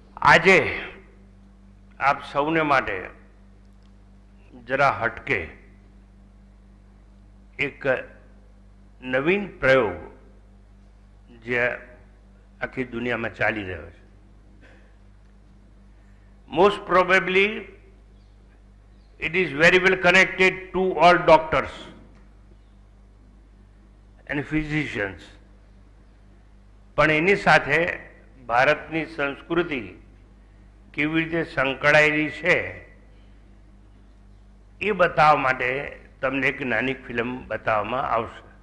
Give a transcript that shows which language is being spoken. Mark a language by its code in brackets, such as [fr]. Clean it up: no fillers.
[gu] આજે આપ સૌને માટે જરા હટકે એક નવીન પ્રયોગ જે આખી દુનિયામાં ચાલી રહ્યો છે. [en] Most probably it is very well connected to all doctors and physicians. [gu] પણ એની સાથે ભારતની સંસ્કૃતિ કેવી રીતે સંકળાયેલી છે એ બતાવવા માટે તમને એક નાની ફિલ્મ બતાવવામાં આવશે.